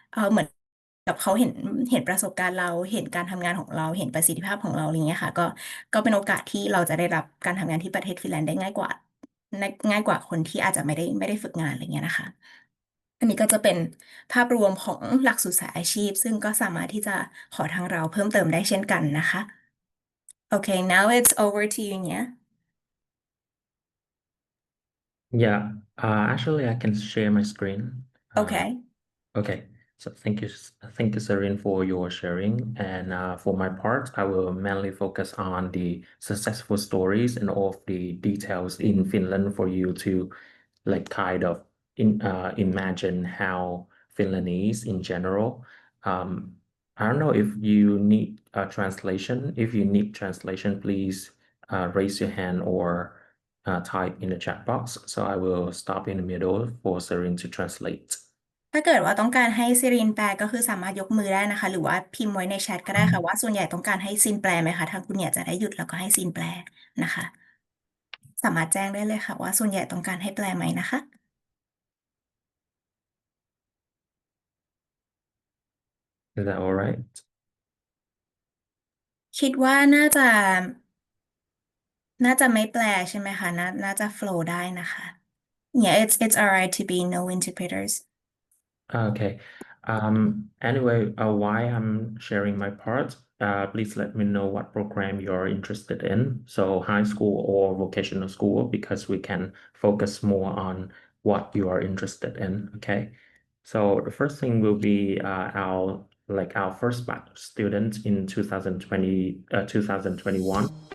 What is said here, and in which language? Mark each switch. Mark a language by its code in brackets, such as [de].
[th] เหมือนกับเขาเห็นประสบการณ์เราเห็นการทำงานของเราเห็นประสิทธิภาพของเราอะไรเงี้ยค่ะก็เป็นโอกาสที่เราจะได้รับการทำงานที่ประเทศฟินแลนด์ได้ง่ายกว่าคนที่อาจจะไม่ได้ฝึกงานอะไรเงี้ยนะคะ อันนี้ก็จะเป็นภาพรวมของหลักสูตรสายอาชีพซึ่งก็สามารถที่จะขอทางเราเพิ่มเติมได้เช่นกันนะคะ [en] Okay, now it's over to you, Nia. Yeah, actually, I can share my screen. Okay. Okay, so thank you, Serene, for your sharing. And for my part, I will mainly focus on the successful stories and all of the details in Finland for you to like kind of imagine how Finland is in general. Um, I don't know if you need a translation. If you need translation, please raise your hand or type in the chat box. So I will stop in the middle for Serene to translate. [th] ถ้าเกิดว่าต้องการให้ซิรินแปลก็คือสามารถยกมือได้นะคะหรือว่าพิมพ์ไว้ในแชทก็ได้ค่ะว่าส่วนใหญ่ต้องการให้ซินแปลไหมคะทางคุณเนี่ยจะได้หยุดแล้วก็ให้ซินแปลนะคะสามารถแจ้งได้เลยค่ะว่าส่วนใหญ่ต้องการให้แปลไหมนะคะ [en] Is that all right? [th] คิดว่าน่าจะไม่แปลใช่ไหมคะน่าจะ flow ได้นะคะ [en] Yeah, it's alright to be no interpreters. Okay. Anyway, why I'm sharing my part, please let me know what program you're interested in. So high school or vocational school, because we can focus more on what you are interested in. Okay. So the first thing will be our first batch of students in 2021.